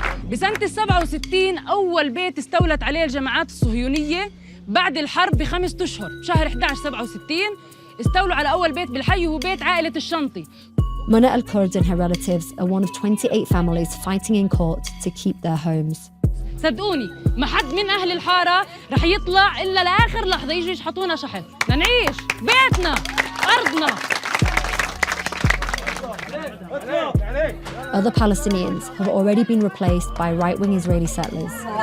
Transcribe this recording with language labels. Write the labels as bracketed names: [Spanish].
[Arabic] بسنة 67 أول بيت استولت عليه الجماعات الصهيونية بعد الحرب ب5 أشهر بشهر 11 67 استولوا على أول بيت بالحي وهو بيت عائلة الشنطي. [English] Mona al-Kurd and her relatives are one of 28 families fighting in court to keep their homes. [Arabic] صدقوني ما حد من أهل الحارة رح يطلع إلا لآخر لحظة يجوا يشحطونا شحن لنعيش بيتنا أرضنا. [English] Other Palestinians have already been replaced by right-wing Israeli settlers.